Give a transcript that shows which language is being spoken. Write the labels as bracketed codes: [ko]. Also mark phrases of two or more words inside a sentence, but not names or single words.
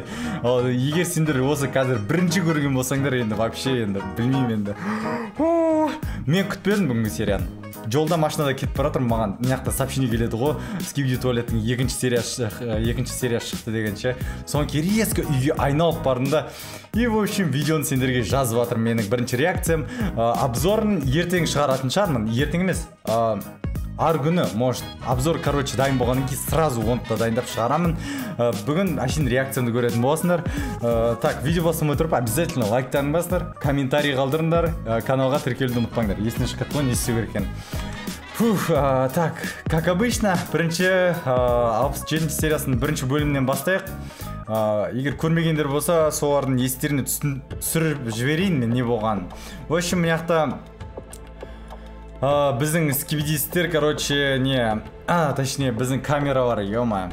[kk] Егер сендер осы қазір бірінші көрген болсаңдар, енді вообще енді білмеймін енді. Мен күтпедім бүгінгі серияны. Жолда машинада кетіп бара жатырмын, маған мына сообщение келеді ғой, Скибиди туалеттің екінші серия шықты дегенше. Соң резко үйге айналып бардым да. [ru] И в общем [kk] видеоны сендерге жазып жатырмын. Менің бірінші реакциям, обзорын ертең шығаратын шығармын. Ертең емес, ар күні, [ru] может, обзор, короче, [kk] дайын болғаннан кейін сразу онда дайындап шығарамын. Бүгін әшейін реакциямды көретін боласыңдар. Так, видео басылмай тұрып, обязательно лайктарын басыңдар, комментарий қалдырыңдар, каналға тіркелуді ұмытпаңдар. Есіне шыққан не істеу керек екен. [ru] Так, как обычно, [kk] бірінші 67 сериясының бірінші бөлімінен бастайық. Егер көрмегендер болса, солардың естеріне түсіріп жіберейін мен не болған. [ru] В общем, [kk] мына біздің скибидистер, [ru] короче, точнее, [kk] біздің камералар, ё-ма.